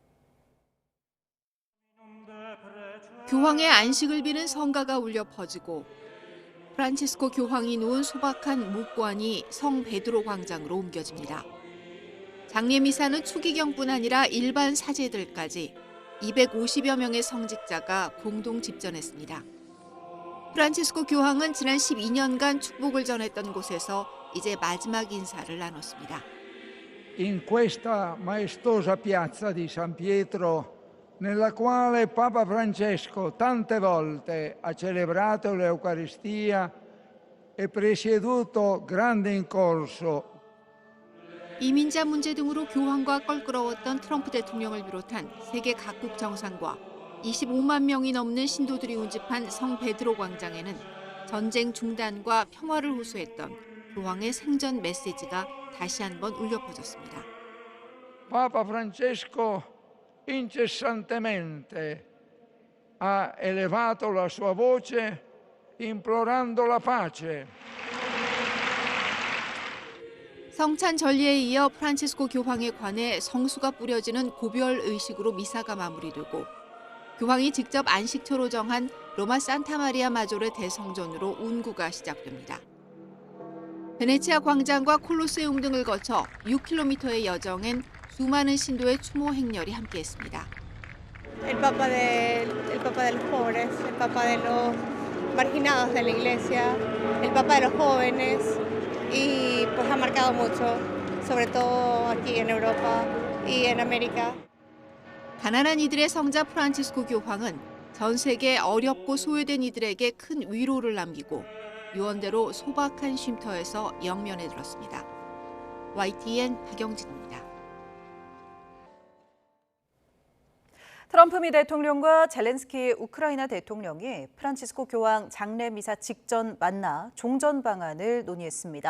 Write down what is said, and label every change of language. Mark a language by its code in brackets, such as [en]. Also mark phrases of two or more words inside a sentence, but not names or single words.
[ko] 교황의 안식을 비는 성가가 울려 퍼지고 프란치스코 교황이 누운 소박한 묵관이 성 베드로 광장으로 옮겨집니다. 장례 미사는 추기경뿐 아니라 일반 사제들까지 250여 명의 성직자가 공동 집전했습니다. 프란치스코 교황은 지난 12년간 축복을 전했던 곳에서 이제 마지막 인사를 나눴습니다. [it] In questa maestosa piazza di San Pietro, nella quale Papa Francesco tante volte ha celebrato l'Eucaristia e presieduto grande incorso. [ko] 이민자 문제 등으로 교황과 껄끄러웠던 트럼프 대통령을 비롯한 세계 각국 정상과 25만 명이 넘는 신도들이 운집한 성 베드로 광장에는 전쟁 중단과 평화를 호소했던 교황의 생전 메시지가 다시 한번 울려 퍼졌습니다. [it] Papa Francesco incessantemente ha elevato la sua voce implorando la pace. [ko] 성찬 전례에 이어 프란치스코 교황에 관해 성수가 뿌려지는 고별 의식으로 미사가 마무리되고 교황이 직접 안식처로 정한 로마 산타마리아 마조레 대성전으로 운구가 시작됩니다. 베네치아 광장과 콜로세움 등을 거쳐 6km의 여정엔 수많은 신도의 추모 행렬이 함께했습니다. [es] El Papa de los pobres, el Papa de los marginados de la Iglesia, el Papa de los jóvenes. Y pues ha marcado mucho, sobre todo aquí en Europa y en América. [ko] 가난한 이들의 성자 프란치스코 교황은 전 세계 어렵고 소외된 이들에게 큰 위로를 남기고 유언대로 소박한 쉼터에서 영면에 들었습니다. YTN 박영진입니다. 트럼프 미 대통령과 젤렌스키 우크라이나 대통령이 프란치스코 교황 장례 미사 직전 만나 종전 방안을 논의했습니다.